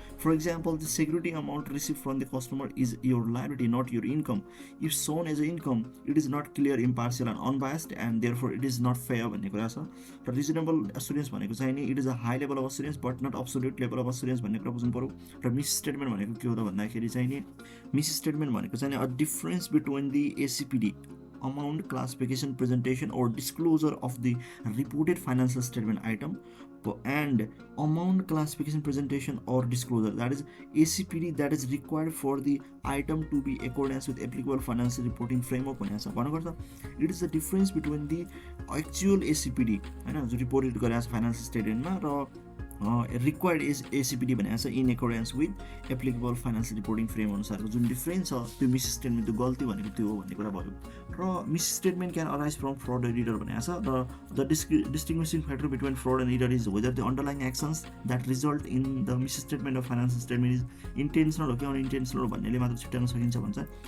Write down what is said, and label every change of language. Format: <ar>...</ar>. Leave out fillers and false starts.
<en>for example the security amount receive from the customer is your liability not your income, if shown as a income it is not clear, impartial and unbiased and therefore it is not fair</en> <ne>भन्ने कुरा छ। र reasonable assurance भनेको चाहिँ नि</ne> <en>it is a high level of assurance but not absolute level of assurance</en> <ne>भन्ने कुरा बुझ्नु पर्यो। र मिस स्टेटमेन्ट भनेको के हो त भन्दाखेरि चाहिँ नि मिस स्टेटमेन्ट भनेको चाहिँ</ne> <en>a difference between the ACPD amount classification presentation or disclosure of the reported financial statement item and amount classification presentation or disclosure, that is ACPD, that is required for the item to be accordance with applicable financial reporting framework</en> <ne>भनेको छ। भन्नुपर्छ</ne> <en>it is the difference between the actual ACPD</en> <ne>हैन जो reported गरेको छ financial स्टेटमेन्टमा र required is ACPD भनेको छ</ne> <en>in accordance with applicable financial reporting frame</en> <ne>अनुसारको जुन डिफरेन्स छ त्यो मिस स्टेटमेन्ट त्यो गल्ती भनेको त्यो हो भन्ने कुरा भयो।</ne> <en>र misstatement can arise from fraud and error</en> <ne>भनेको छ।</ne> <en>र the distinguishing factor between fraud and error is whether the underlying actions that result in the misstatement of financial statement is intentional</en> <ne>हो कि अनइन्टेन्सनल हो भन्नेले मात्र छुट्याउन सकिन्छ भन्छ।</ne>